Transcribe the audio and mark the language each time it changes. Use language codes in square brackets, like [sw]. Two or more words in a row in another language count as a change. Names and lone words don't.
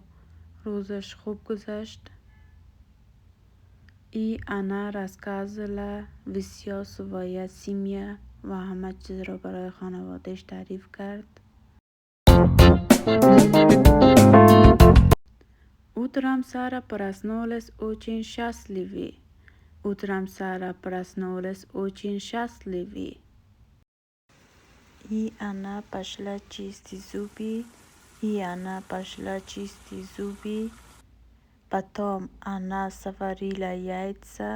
[fa] روزش خوب گذشت. [ru] Она рассказала всё своей семье [fa] و همه چیز را برای خانوادهش تعریف کرد. [ru] Utrám Sara проснулась очень счастливей. Утром Сара проснулась очень счастливей. Она пошла чистить зубы. Она пошла чистить зубы. Потом она сварила яйца.